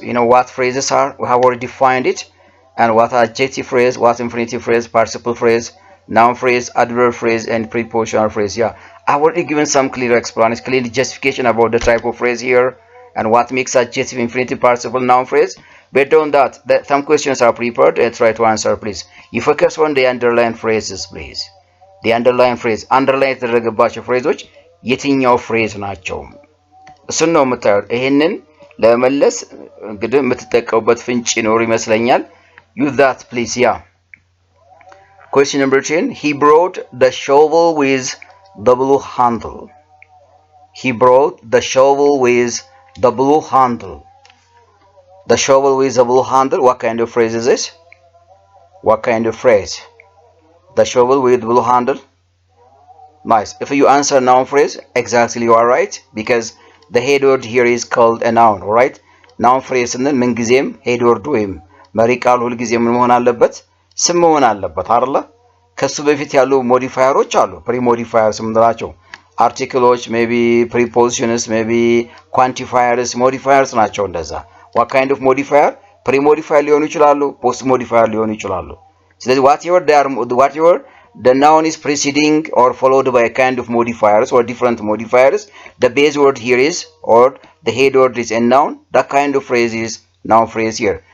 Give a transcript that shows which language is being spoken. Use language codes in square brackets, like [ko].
[en] You know what phrases are? We have already defined it. And what adjective phrase, what infinitive phrase, participle phrase, noun phrase, adverb phrase, and prepositional phrase. Yeah, I've already given some clear explanation, clear justification about the type of phrase here, and what makes adjective, infinitive, participle, noun phrase. Based on that, some questions are prepared and try to answer, please. You focus on the underlying phrases, please. The underlying phrase, underline [am] የተደረገባቸው ፍሬዞች የትኛው ፍሬዝ ናቸው? እሱን ነው የምታዩት። ይሄንን ለመመለስ እንግዲህ የምትጠቀሙበት ፍንጭ ይኖር ይመስለኛል። [en] Use that, please. Yeah. Question number 10. He brought the shovel with the blue handle. He brought the shovel with the blue handle. The shovel with the blue handle. What kind of phrase is this? What kind of phrase? The shovel with blue handle. Nice. If you answer noun phrase, exactly you are right, because the head word here is called a noun. Alright? Noun phrase and then [am] ምንጊዜም head word ወይም መሪ ቃል ሁልጊዜም ምን መሆን አለበት? ስም መሆን አለበት አይደለ? ከሱ በፊት ያሉ ሞዲፋየሮች አሉ። ፕሪ ሞዲፋየርስ የምንላቸው አርቲክሎች፣ ሜቢ ፕሪፖዚሽንስ፣ ሜቢ ኳንቲፋየርስ ሞዲፋየርስ ናቸው እንደዛ። [en] what kind of modifier? [am] ፕሪ ሞዲፋየር ሊሆኑ ይችላሉ፣ ፖስት ሞዲፋየር ሊሆኑ ይችላሉ። ስለዚህ [en] whatever the noun is preceding or followed by a kind of modifiers or different modifiers, the base word here is, or the head word is a noun, that kind of phrase is noun phrase here.